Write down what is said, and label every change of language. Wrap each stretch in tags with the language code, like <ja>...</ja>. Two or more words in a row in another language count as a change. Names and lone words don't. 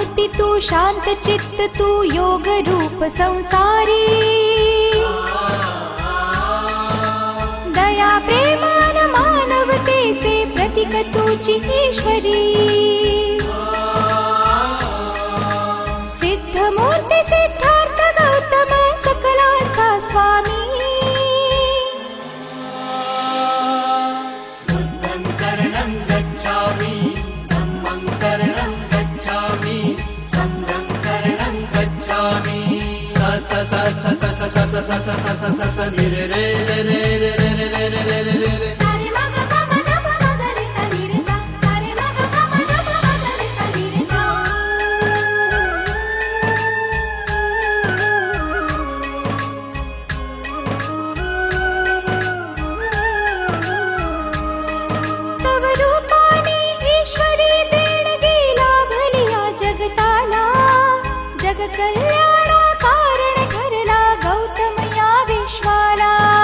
<mr>तू शांत चित्त तू योग रूप संसारी दया प्रेमान मानवतेचे प्रतीक तूची ईश्वरी सिद्ध मूर्ती सिद्धार्थ गौतम सकलांचा स्वामी</mr> <pi>बुद्धं शरणं गच्छामि धम्मं शरणं गच्छामि संघं शरणं गच्छामि स स स स स स स स स स स स नि रे रे रे रे रे रे रे रे रे रे रे रे सारे मग पम नम मग रे सा नि रे सा सारे मग पम नम मग रे सा नि रे सा</pi> <mr>तव रूपाने ईश्वरी देणगी लाभलिया जगताला जग कल्याणा कारण ठरला गौतम या विश्वाला</mr>